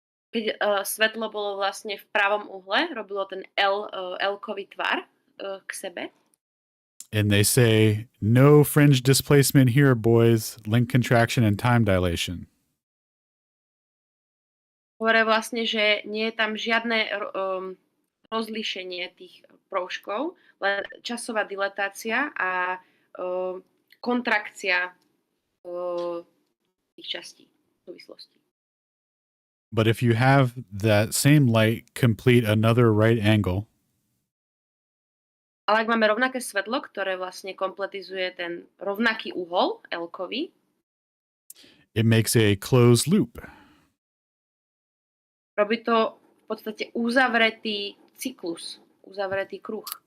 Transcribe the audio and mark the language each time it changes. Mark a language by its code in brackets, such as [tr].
[sk] Keď svetlo bolo vlastne v pravom uhle, robilo ten L-kový tvar k sebe. [en] And they say, no fringe displacement here, boys. Link contraction and time dilation. [sk] Hovoria vlastne, že nie je tam žiadne rozlíšenie tých proužkov, len časová dilatácia a kontrakcia tých častí súvislostí. [en] But if you have that same light complete another right angle. [sk] Ale ak máme rovnaké svetlo, ktoré vlastne kompletizuje ten rovnaký uhol, L-kový, [en] it makes a closed loop. [sk] Robí to v podstate uzavretý cyklus, uzavretý kruh.